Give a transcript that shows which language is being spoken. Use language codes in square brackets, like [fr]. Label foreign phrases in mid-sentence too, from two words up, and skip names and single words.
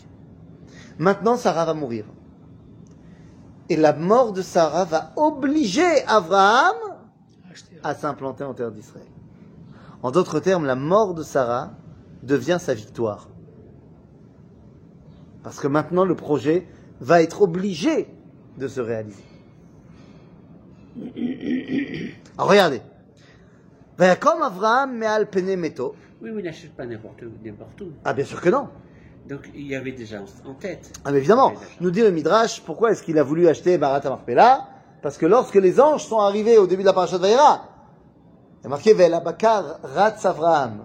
[fr] Maintenant, Sarah va mourir. Et la mort de Sarah va obliger Abraham à s'implanter en terre d'Israël. En d'autres termes, la mort de Sarah devient sa victoire. Parce que maintenant, le projet va être obligé de se réaliser. Alors, regardez. [he] ויקם אברהם מעל פני מתו. [fr] Oui, mais il n'achète pas n'importe où. Ah, bien sûr que non. Donc il y avait déjà en tête. Ah, mais évidemment. Nous dit le Midrash, pourquoi est-ce qu'il a voulu acheter Marat Marpella? Parce que lorsque les anges sont arrivés au début de la parasha de Vayera, il y a marqué [he] ואל בקר רץ אברהם.